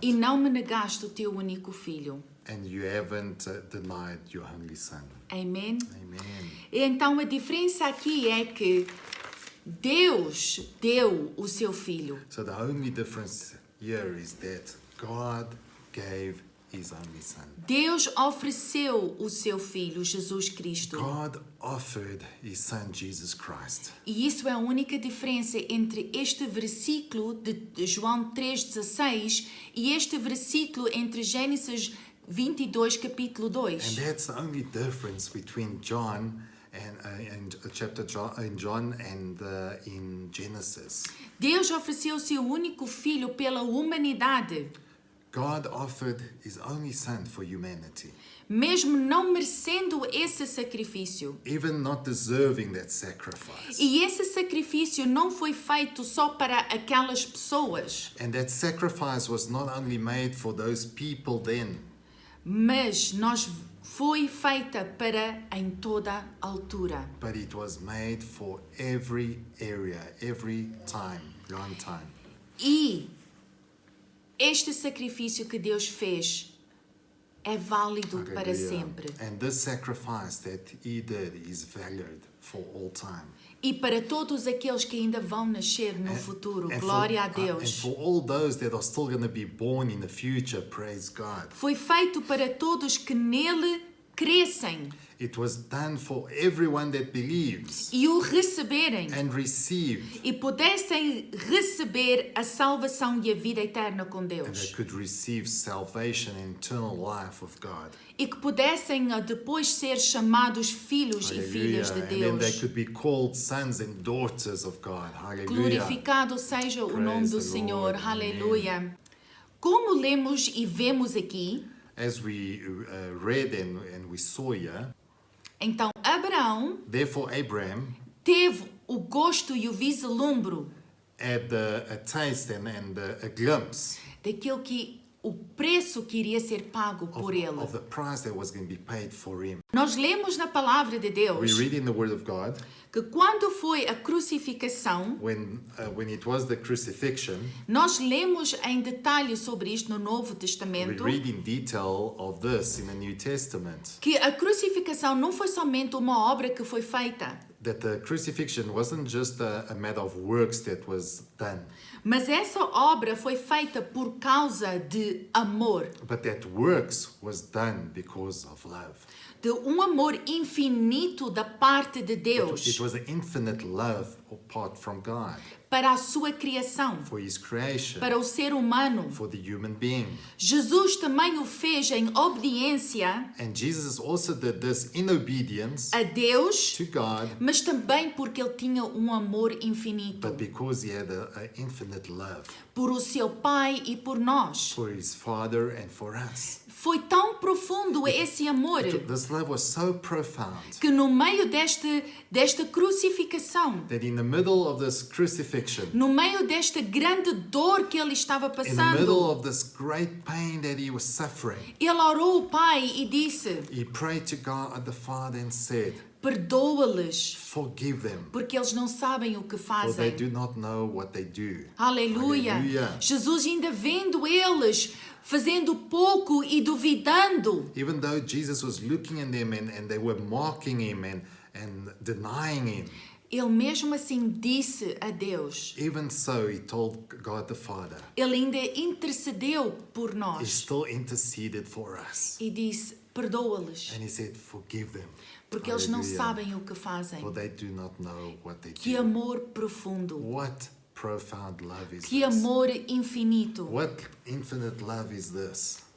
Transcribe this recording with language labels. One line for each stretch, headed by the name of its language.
Portuguese: e não me negaste o teu único filho.
English: And you haven't denied your only Son.
Portuguese: Amém?
English: Amen.
Portuguese: E então a diferença aqui é que Deus deu o seu filho.
English: So the only difference here is that God gave his only Son.
Portuguese: Deus ofereceu o seu filho, Jesus Cristo.
English: God offered his Son, Jesus Christ.
Portuguese: E isso é a única diferença entre este versículo de João 3,16 e este versículo entre Gênesis 22, capítulo 2.
English: And that's the only difference between John and chapter John, in John and in Genesis.
Portuguese: Deus ofereceu o seu único filho pela humanidade,
English: God offered his only Son for humanity,
Portuguese: mesmo não merecendo esse sacrifício.
English: even not deserving that sacrifice.
Portuguese: E esse sacrifício não foi feito só para aquelas pessoas,
English: And that sacrifice was not only made for those people then,
Portuguese: mas foi feita para em toda altura.
English: but it was made for every area, every time, long time.
Portuguese: E este sacrifício que Deus fez é válido para
English: Hallelujah.
Portuguese: sempre.
English: And this sacrifice that he did is valued for all time.
Portuguese: E para todos aqueles que ainda vão nascer no futuro, glória a
English: and
Portuguese: Deus.
English: for all those that are still going to be born in the future, praise God.
Portuguese: Foi feito para todos que nele crescem
English: It was done for everyone that believes
Portuguese: e o receberem
English: and receive,
Portuguese: e pudessem receber a salvação e a vida eterna com
English: and
Portuguese: Deus.
English: they could receive salvation and eternal life with God.
Portuguese: E que pudessem depois ser chamados filhos e filhas de
English: And then they
Portuguese: Deus.
English: could be called sons and daughters of God. Hallelujah.
Portuguese: Glorificado seja o nome
English: Praise
Portuguese: do
English: the
Portuguese: Senhor.
English: Lord.
Portuguese: Aleluia. Como lemos e vemos aqui,
English: As we read and we saw here,
Portuguese: então Abraão
English: therefore Abraham
Portuguese: teve o gosto e o vislumbro
English: had a taste and a glimpse
Portuguese: daquilo que o preço que iria ser pago por ele.
English: of the price that was going to be paid for him.
Portuguese: Nós lemos na palavra de
English: We
Portuguese: Deus
English: read in the Word of God,
Portuguese: que quando foi a crucificação,
English: when it was the crucifixion,
Portuguese: nós lemos em detalhe sobre isto no Novo
English: we
Portuguese: Testamento,
English: read in detail of this in the New Testament,
Portuguese: que a crucificação não foi somente uma obra que foi feita,
English: that the crucifixion wasn't just a matter of works that was done,
Portuguese: mas essa obra foi feita por causa de amor,
English: but that works was done because of love.
Portuguese: de um amor infinito da parte de
English: It
Portuguese: Deus
English: was an infinite love apart from God
Portuguese: para a sua criação,
English: for His creation,
Portuguese: para o ser humano.
English: for the human being.
Portuguese: Jesus também o fez em obediência
English: And Jesus also did this in obedience
Portuguese: a Deus,
English: to God,
Portuguese: mas também porque ele tinha um amor infinito
English: but because He had an infinite love
Portuguese: por o seu Pai e por nós.
English: for His Father and for us.
Portuguese: Foi tão profundo esse amor
English: This love was so profound
Portuguese: que no meio desta crucificação,
English: that in the middle of this crucifixion,
Portuguese: no meio desta grande dor que ele estava
English: in the middle
Portuguese: passando,
English: of this great pain that He was suffering,
Portuguese: ele orou ao Pai e disse:
English: He prayed to God the Father and said,
Portuguese: perdoa-lhes,
English: forgive them,
Portuguese: porque eles não sabem o que
English: for they
Portuguese: fazem.
English: do not know what they do.
Portuguese: Aleluia. Aleluia. Jesus ainda vendo eles fazendo pouco e duvidando,
English: Even though Jesus was looking at them and they were mocking Him and denying Him,
Portuguese: ele mesmo assim disse a Deus.
English: even so He told God the Father,
Portuguese: Ele ainda intercedeu por
English: He
Portuguese: nós
English: still interceded for us.
Portuguese: e disse: perdoa-lhes,
English: And He said, forgive them,
Portuguese: porque eles não
English: Hallelujah.
Portuguese: sabem o que fazem.
English: for they do not know what they
Portuguese: Que
English: do.
Portuguese: amor profundo,
English: What profound love is
Portuguese: que
English: this?
Portuguese: amor infinito
English: What infinite love is this?